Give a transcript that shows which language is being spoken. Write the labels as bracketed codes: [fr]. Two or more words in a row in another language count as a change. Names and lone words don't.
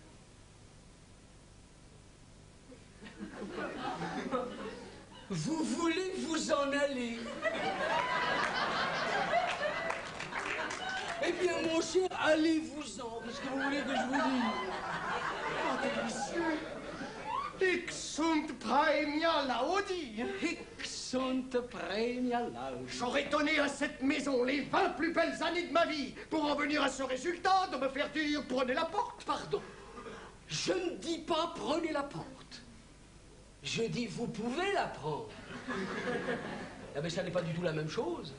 [fr] Vous voulez vous en aller? Eh bien, mon cher, allez-vous-en. Qu'est-ce que vous voulez que je vous dise? Oh, délicieux! [la] Hic sunt praemia laudi. Hic sunt praemia laudi. [fr] J'aurais donné à cette maison les 20 plus belles années de ma vie pour en venir à ce résultat de me faire dire prenez la porte. Pardon, je ne dis pas prenez la porte. Je dis vous pouvez la prendre. Ah mais ça n'est pas du tout la même chose.